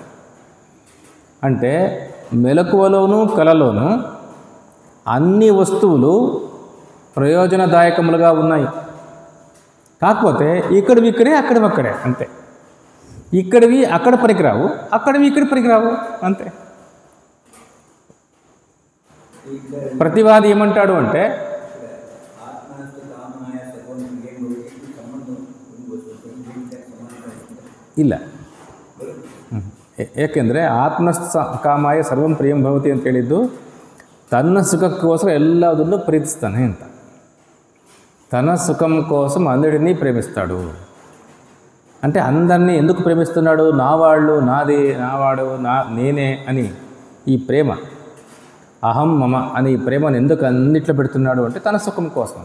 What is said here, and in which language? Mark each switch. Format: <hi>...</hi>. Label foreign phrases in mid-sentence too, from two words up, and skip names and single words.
<te>అంటే మెలకువలోనూ కలలోనూ అన్ని వస్తువులు ప్రయోజనదాయకములుగా ఉన్నాయి. కాకపోతే ఇక్కడివి ఇక్కడే, అక్కడివి అక్కడే, అంతే. ఇక్కడివి అక్కడ పనికిరావు, అక్కడివి ఇక్కడ పనికిరావు, అంతే. ప్రతివాది ఏమంటాడు అంటే</te> <kn>ಇಲ್ಲ, ಏಕೆಂದರೆ</kn> <sa>ಆತ್ಮ ಕಾಮಾಯ ಸರ್ವಂ ಪ್ರಿಯಂ ಭವತಿ</sa> <kn>ಅಂತ ಹೇಳಿದ್ದು ತನ್ನ ಸುಖಕ್ಕೋಸ್ಕರ ಎಲ್ಲದನ್ನು ಪ್ರೀತಿಸ್ತಾನೆ ಅಂತ.</kn> <te>తన సుఖం కోసం అందరినీ ప్రేమిస్తాడు. అంటే అందరినీ ఎందుకు ప్రేమిస్తున్నాడు? నా వాళ్ళు, నాది, నావాడు, నేనే అని ఈ ప్రేమ, అహం మమ అని ఈ ప్రేమను ఎందుకు అన్నిట్లో పెడుతున్నాడు అంటే తన సుఖం కోసం.</te>